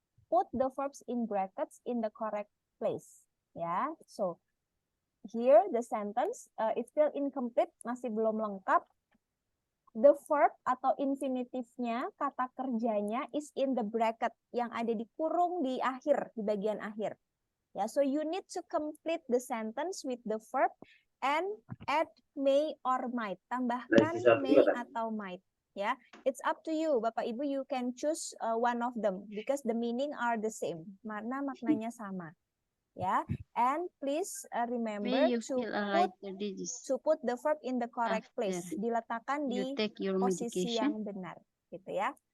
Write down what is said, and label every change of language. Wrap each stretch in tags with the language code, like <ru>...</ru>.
<en>Put the verbs in brackets in the correct place. Ya, so here the sentence it's still incomplete,</en> <id>masih belum lengkap. The verb atau infinitifnya, kata kerjanya</id> <en>is in the bracket,</en> <id>yang ada di kurung di akhir, di bagian akhir.</id> <en>Ya, so you need to complete the sentence with the verb and add may or might.</en> <id>Tambahkan may atau might.</id> <en>Ya, it's up to you, Bapak Ibu. You can choose one of them because the meaning are the same.</en> <id>Maknanya sama.</id> <en>Ya, and please remember to put the verb in the correct place.</en> <id>Diletakkan di posisi yang benar, gitu ya.</id>